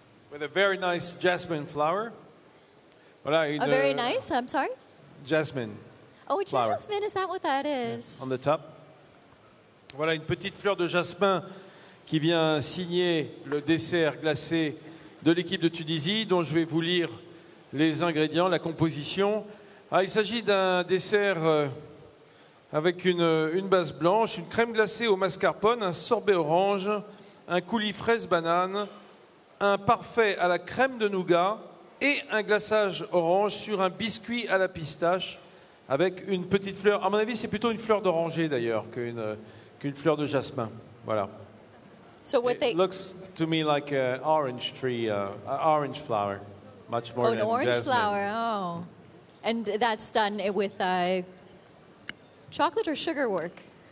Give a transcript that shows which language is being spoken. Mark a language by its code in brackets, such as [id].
[en] With a very nice jasmine flower. [fr] Voilà, une, [en] very nice, I'm sorry? Jasmine. Oh, flower. jasmine, is that what that is? On the top. [fr] Voilà une petite fleur de jasmin qui vient signer le dessert glacé de l'équipe de Tunisie, dont je vais vous lire les ingrédients, la composition. Ah, il s'agit d'un dessert avec une base blanche, une crème glacée au mascarpone, un sorbet orange, un coulis fraise banane, un parfait à la crème de nougat et un glaçage orange sur un biscuit à la pistache avec une petite fleur. À mon avis, c'est plutôt une fleur d'oranger d'ailleurs qu'une fleur de jasmin. Voilà. [en] So what It looks to me like an orange tree, orange flower, much more than an orange jasmine. flower, oh. And that's done with chocolate or sugar work?